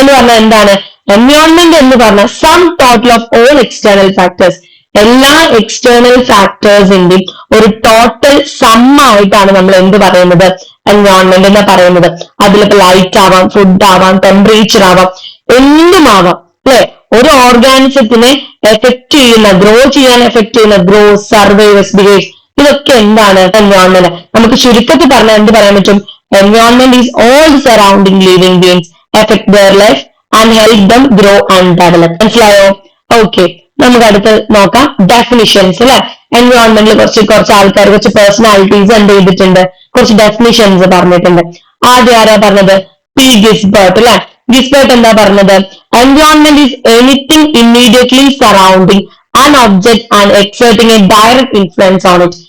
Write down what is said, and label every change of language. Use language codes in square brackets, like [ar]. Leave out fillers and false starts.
[ml] എന്ന് പറഞ്ഞാൽ എന്താണ്, എൻവയോൺമെന്റ് എന്ന് പറഞ്ഞാൽ [en] sum total of all external factors, [ml] എല്ലാ എക്സ്റ്റേണൽ ഫാക്ടേഴ്സിന്റെയും ഒരു ടോട്ടൽ സം ആയിട്ടാണ് നമ്മൾ എന്ത് പറയുന്നത്, എൻവയോൺമെന്റ് എന്ന് പറയുന്നത്. അതിലിപ്പോ ലൈറ്റ് ആവാം, ഫുഡ് ആവാം, ടെമ്പറേച്ചർ ആവാം, എന്തുമാവാം അല്ലെ. ഒരു ഓർഗാനിസത്തിനെ എഫക്ട് ചെയ്യുന്ന, ഗ്രോ ചെയ്യാൻ എഫക്ട് ചെയ്യുന്ന ഗ്രോത്ത്, സർവൈവൽസ്, ബിഹേവ്, ഇതൊക്കെ എന്താണ് എൻവയോൺമെന്റ്. നമുക്ക് ചുരുക്കത്തിൽ പറഞ്ഞാൽ എന്ത് പറയാൻ പറ്റും, [en] Environment is all the surrounding living beings affect their life and help them grow and develop. [ml] മനസ്സിലായോ? ഓക്കെ, നമുക്ക് അടുത്ത് നോക്കാം ഡെഫിനിഷൻസ് അല്ലെ. എൻവയോൺമെന്റിൽ കുറച്ച് ആൾക്കാർ കുറച്ച് പേഴ്സണാലിറ്റീസ് എന്ത് ചെയ്തിട്ടുണ്ട്, കുറച്ച് ഡെഫിനിഷൻസ് പറഞ്ഞിട്ടുണ്ട്. ആദ്യം ആരാ പറഞ്ഞത്? പി ഗിസ്ബർട്ട് അല്ലെ. ഗിസ്ബർട്ട് എന്താ പറഞ്ഞത്? [en] Environment is anything immediately surrounding an object and exerting a direct influence on it.